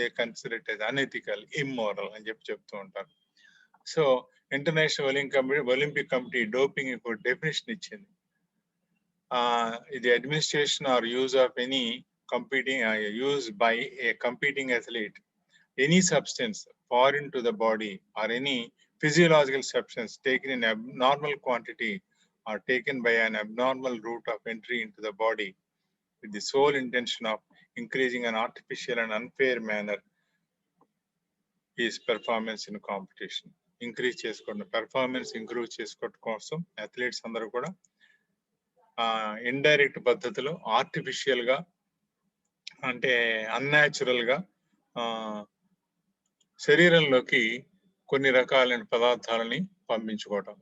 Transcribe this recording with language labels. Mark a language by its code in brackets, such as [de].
[en] they consider it as unethical, immoral [te] అని చెప్తూ ఉంటారు. So international Olympic committee doping ఒక డెఫినేషన్ ఇచ్చింది. [en] The administration or use of any used by a competing athlete, any substance foreign to the body or any physiological substance taken in abnormal quantity or taken by an abnormal route of entry into the body with the sole intention of increasing an artificial and unfair manner his performance in competition. [te] Increase చేసుకోవడం, performance improve చేసుకోవడం కోసం athletes అందరూ కూడా indirect పద్ధతిలో artificial గా అంటే unnatural గా శరీరంలోకి కొన్ని రకాలైన పదార్థాలని పంపించుకోవటం.